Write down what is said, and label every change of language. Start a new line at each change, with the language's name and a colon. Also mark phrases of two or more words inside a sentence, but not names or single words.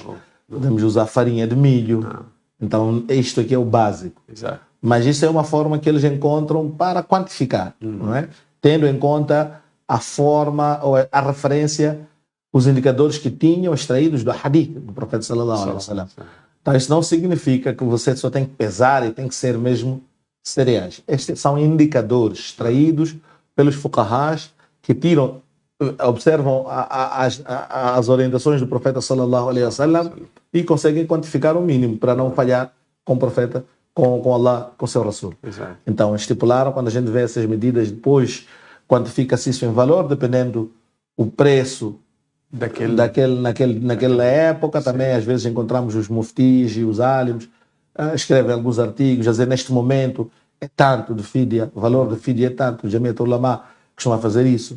Portuguese: Podemos usar farinha de milho. Então, isto aqui é o básico. Exato. Mas isso é uma forma que eles encontram para quantificar, não é? Tendo em conta a forma, ou a referência, os indicadores que tinham extraídos do hadith do profeta
Arabic: صلى الله عليه وسلم.
Portuguese: Então, isso não significa que você só tem que pesar e tem que ser mesmo cereais. Estes são indicadores extraídos pelos fuqahas que observam as orientações do profeta
Arabic: صلى الله عليه وسلم
Portuguese: e conseguem quantificar o mínimo para não falhar com o profeta, com Allah, com o seu Rasul. Exato. Então, estipularam, quando a gente vê essas medidas, depois quantifica-se isso em valor, dependendo o preço naquela época. Também, às vezes, encontramos os muftis e os álimos, escrevem alguns artigos, a dizer, neste momento, é tanto de fidya, o valor de fidya é tanto, o Jamiat Ulama costuma fazer isso.